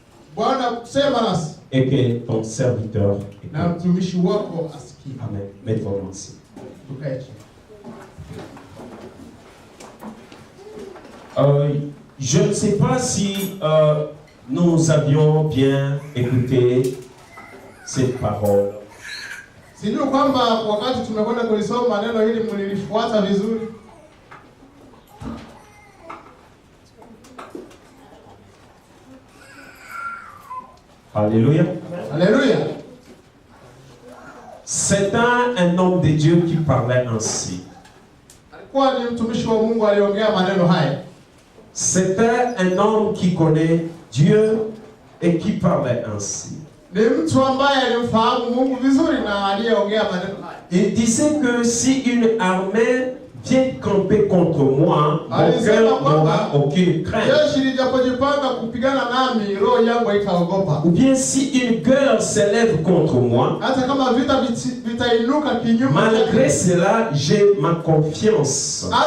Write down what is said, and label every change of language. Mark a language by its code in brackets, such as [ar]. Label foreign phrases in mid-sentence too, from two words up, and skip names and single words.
[fr] Et que ton serviteur écoute. Amen. Mettez-vous ici. Je ne sais pas si nous avions bien écouté cette parole. [sw] Sijui kwamba wakati tumekwenda kulisoma neno hili mlilifuata vizuri. [fr] Alléluia. Alléluia. C'est un homme de Dieu qui parlait ainsi. [sw] Alikuwa ni mtumishi wa Mungu aliongea maneno haya. [fr] C'était un homme qui connaît Dieu et qui parlait ainsi. [sw] Ni mtu ambaye alimfahamu Mungu vizuri na aliyeongea maneno haya. [fr] Il disait que si une armée vient camper contre moi, mon cœur n'aura aucune crainte. Ou bien si une guerre s'élève contre moi, malgré cela, j'ai ma confiance.